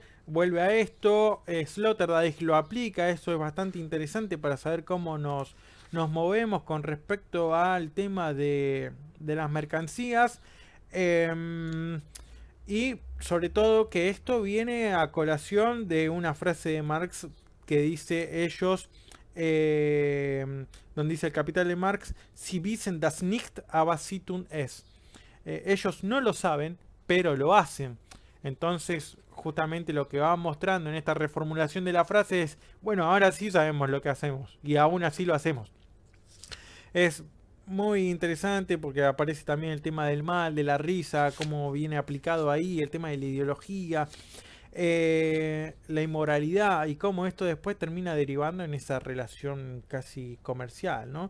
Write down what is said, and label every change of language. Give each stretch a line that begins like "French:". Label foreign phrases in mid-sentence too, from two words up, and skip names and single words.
Spanish: Vuelve a esto, Sloterdijk lo aplica, eso es bastante interesante para saber cómo nos movemos con respecto al tema de las mercancías. Y sobre todo que esto viene a colación de una frase de Marx que dice ellos, donde dice el Capital de Marx,
German: Sie wissen das nicht, aber sie tun es.
Spanish: Ellos no lo saben, pero lo hacen. Entonces, justamente lo que va mostrando en esta reformulación de la frase es, bueno, ahora sí sabemos lo que hacemos y aún así lo hacemos. Es muy interesante porque aparece también el tema del mal, de la risa, cómo viene aplicado ahí, el tema de la ideología, la inmoralidad y cómo esto después termina derivando en esa relación casi comercial, ¿no?